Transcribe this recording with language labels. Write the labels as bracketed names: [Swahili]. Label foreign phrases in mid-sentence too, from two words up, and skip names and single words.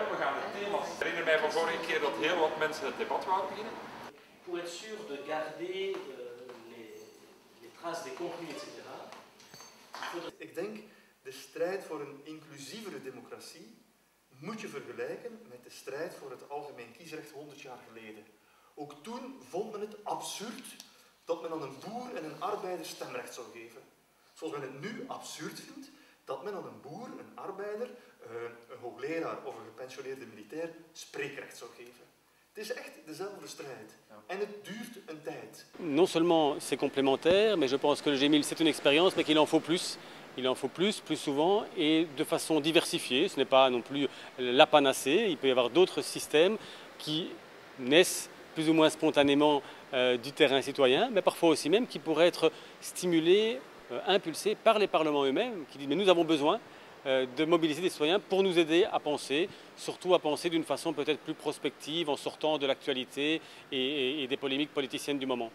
[Dutch] We gaan het thema. Ik herinner mij van vorige keer dat heel wat mensen het debat wouden beginnen. [French] Pour être sûr de garder les traces des contenus, etc. [Dutch] Ik denk, de strijd voor een inclusievere democratie moet je vergelijken met de strijd voor het algemeen kiesrecht 100 jaar geleden. Ook toen vond men het absurd dat men aan een boer en een arbeider stemrecht zou geven. Zoals men het nu absurd vindt dat men aan een boer, een arbeider, een hoogleraar of een gepensioneerde militair spreekrecht zou geven. Het is echt dezelfde strijd. En het duurt een tijd. [French] Non seulement c'est complémentaire, mais je pense que le G1000 c'est une expérience, mais qu'il en faut plus. Il en faut plus souvent et de façon diversifiée. Ce n'est pas non plus la panacée. Il peut y avoir d'autres systèmes qui naissent plus ou moins spontanément du terrain citoyen, mais parfois aussi même qui pourraient être stimulés, impulsés par les parlements eux-mêmes, qui disent mais nous avons besoin de mobiliser des citoyens pour nous aider à penser, surtout à penser d'une façon peut-être plus prospective en sortant de l'actualité et des polémiques politiciennes du moment.